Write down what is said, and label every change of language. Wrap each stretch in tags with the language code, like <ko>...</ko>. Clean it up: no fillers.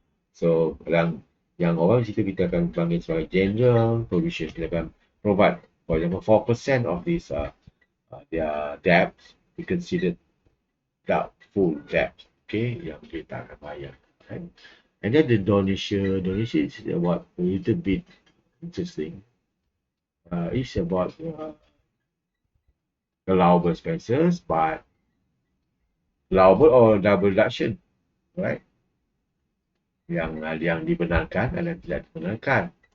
<ms>So, yang orang situ kita akan panggil sebagai general provision. Kita akan</ms> <en>provide, for example, 4% of this their debt we consider doubtful debt.</en> <ms>Okay, yang dia tak akan bayar.</ms> <en>Right? And then the donation is about a little bit interesting. It's about allowable expenses, but allowable or double deduction, right?</en> <ms>Yang dibenarkan dan tidak dibenarkan.</ms>